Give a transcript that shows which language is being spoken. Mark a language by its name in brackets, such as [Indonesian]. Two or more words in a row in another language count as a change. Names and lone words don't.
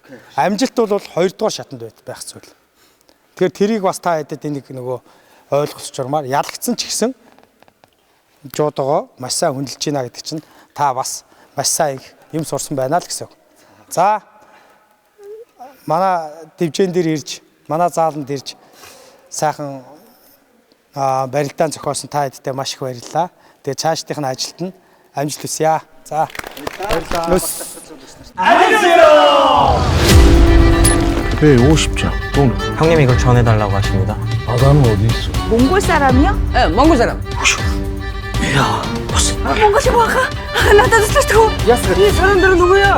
[Mongolian] Амжилт бол 2 дугаар шатанд байх зүйл. Тэгэхээр тэрийг бас та хэдэд энийг нөгөө ойлгосч урмаар ялгцсан ч гэсэн жуудогоо маш сайн хүндэлж байна гэдэг чинь та бас маш сайн юм сурсан байна л гэсэн. За манай дэвжэн дээр ирж, манай зааланд ирж сайхан барилдаан зохиосон та хэдтэй маш их баярлалаа. Тэгээ цаашдынх нь ажилд нь амжилт хүсье. За баярлалаа. [Korean] 왜 50장? 돈. 형님 이거 전해달라고 하십니다. 바다는 어디 있어? 몽골 사람이요? 예, 몽골 사람. 몽골이 뭐가? 나도 슬퍼. 이 사람들은 누구야?